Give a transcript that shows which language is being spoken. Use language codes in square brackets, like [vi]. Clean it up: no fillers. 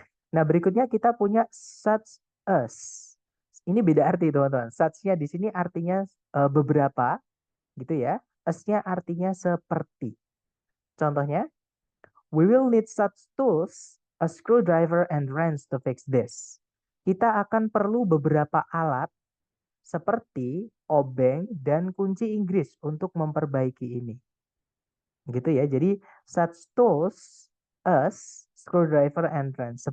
[id] Nah, berikutnya kita punya such as. Ini beda arti, teman-teman. Such-nya di sini artinya beberapa, gitu ya. As-nya artinya seperti. [en] Contohnya, we will need such tools, a screwdriver and wrench to fix this. [id] Kita akan perlu beberapa alat seperti obeng dan kunci Inggris untuk memperbaiki ini. Gitu ya. [en] Jadi such tools as screwdriver and wrench.